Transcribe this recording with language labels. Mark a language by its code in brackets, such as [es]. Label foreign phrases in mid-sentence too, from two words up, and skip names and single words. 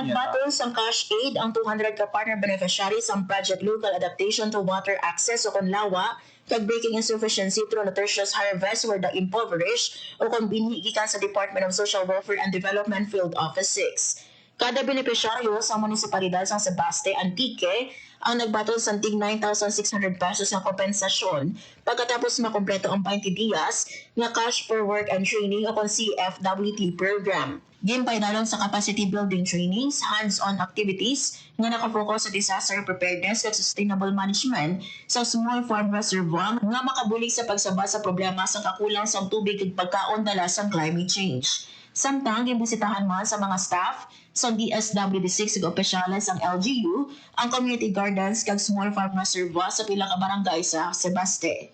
[hil] Nagbatol sa cash aid ang 200 ka partner beneficiaries ang Project Local Adaptation to Water Access o Konlawa kag Breaking Insufficiency through Nutritious Harvest where the impoverished o kung binhi gikan sa Department of Social Welfare and Development Field Office 6. Kada benepisyaryo sa munisipalidad sang Sebaste Antique ang nagbatol sa tig 9,600 pesos ng kompensasyon pagkatapos makumpleto ang 20 dias na Cash for Work and Training o kung CFWT program. Gimpaydalon sa [en] capacity building trainings, hands-on activities [hil] nga nakafocus sa [en] disaster preparedness [hil] at [en] sustainable management [hil] sa [en] small farm reservoir [hil] nga makabulig sa pagsaba sa problema sa kakulang sa tubig ug pagkaon dala sa [en] climate change. [hil] Samtang gimbisitahan man sa mga staff sa DSWD6 ug opisyales ang LGU ang [en] community gardens [hil] kag [en] small farm reservoir [hil] sa pila ka barangay sa Sebaste.